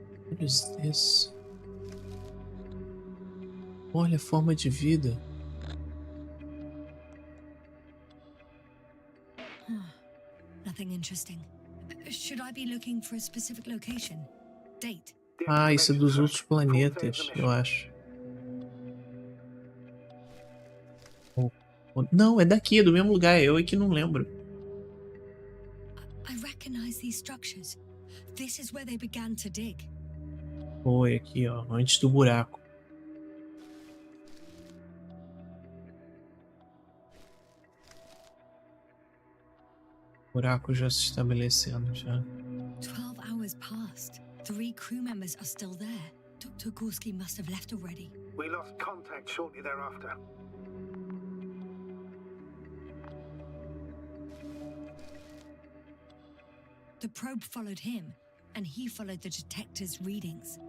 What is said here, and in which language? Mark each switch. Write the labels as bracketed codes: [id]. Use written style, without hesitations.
[en] What is this? [pt] Olha a forma de vida. [en] Nothing interesting. Should I be looking for a specific location? Date? [pt] Ah, isso é dos outros planetas, eu acho. Não, é daqui, é do mesmo lugar. Eu é que não lembro. [en] I recognize these structures. This is where they began to dig. [pt] Foi aqui, ó, antes do buraco. Buraco já se estabelecendo já. [en] 12 hours passed. 3 crew members are still there. Dr. Gorski must have left already. We lost contact shortly thereafter. The probe followed him, and he followed the detector's readings.